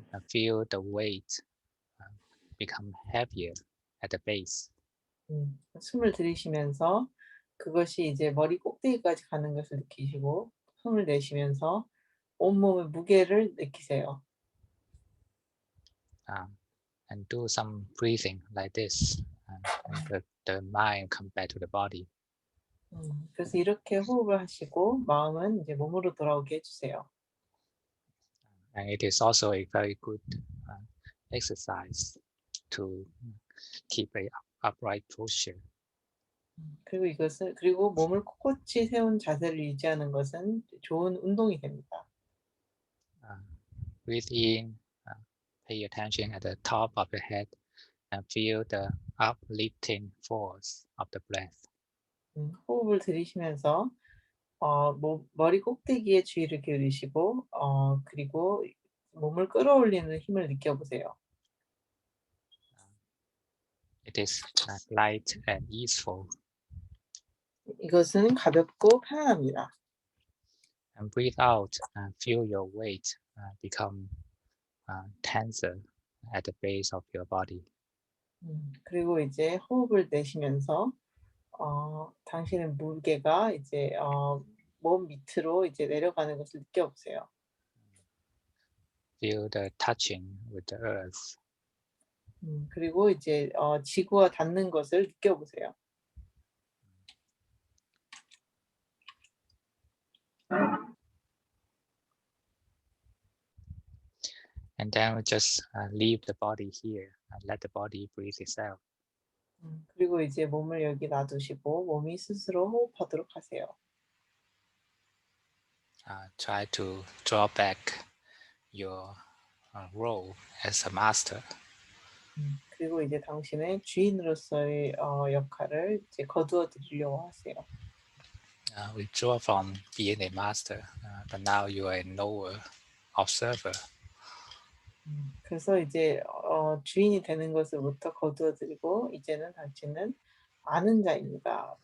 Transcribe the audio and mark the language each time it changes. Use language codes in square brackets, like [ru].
[en] Feel the weight become heavier at the base. [ko] 숨을 들이쉬면서 그것이 이제 머리 꼭대기까지 가는 것을 느끼시고 숨을 내쉬면서 온몸의 무게를 느끼세요. [en] And do some breathing like this, and the mind come back to the body. [ko] 그래서 이렇게 호흡을 하시고 마음은 이제 몸으로 돌아오게 해주세요. [en] And it is also a very good exercise to keep a upright posture. [ko] 그리고 몸을 꼿꼿이 세운 자세를 유지하는 것은 좋은 운동이 됩니다. [en] Breathe in, pay attention at the top of the head, and feel the uplifting force of the breath. [ko] 호흡을 들이쉬면서 머리 꼭대기에 주의를 기울이시고 그리고 몸을 끌어올리는 힘을 느껴보세요. [en] It is light and easeful. [ko] 이것은 가볍고 편안합니다. [en] And breathe out and feel your weight become tenser at the base of your body. [ko] 그리고 이제 호흡을 내쉬면서 당신의 무게가 이제 몸 밑으로 이제 내려가는 것을 느껴보세요. [en] Feel the touching with the earth. [ko] 그리고 이제 지구와 닿는 것을 느껴보세요. [en] And then we just leave the body here and let the body breathe itself. [ko] 그리고 이제 몸을 여기 놔두시고 몸이 스스로 호흡하도록 하세요. [en] Try to draw back your role as a master. [ko] 그리고 이제 당신의 주인으로서의 역할을 이제 거두어 드리려고 하세요. [en] Withdraw from being a master, but now you are a knower, observer. [ko] 그래서 이제 주인이 되는 것을부터 거두어 드리고 이제는 당신은 아는 자입니다.